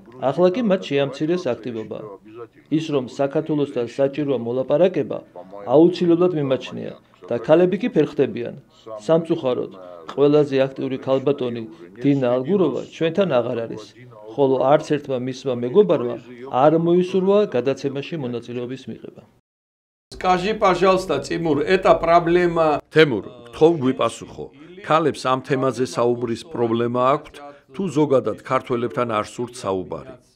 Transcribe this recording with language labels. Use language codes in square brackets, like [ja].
[ka] ახლა კი მათ შეამცირეს აქტივობა. ის რომ საქართველოსთან საჭიროა მოლაპარაკება, აუცილებლად მიმაჩნია და ქალები კი ფერხდებიან. სამწუხაროდ, ყველაზე აქტიური ქალბატონი დინა ალგუროვა ჩვენთან აღარ არის, ხოლო არც ერთმა მისმა მეგობარმა არ მოისურვა გადაცემაში მონაწილეობის მიღება. [ru] Скажи, пожалуйста, Тимур, это проблема... [ka] Тимур, გთხოვ გვიპასუხო. ქალებს ამ თემაზე საუბრის პრობლემა აქვთ, თუ ზოგადად ქართველებთან არ სურთ საუბარი?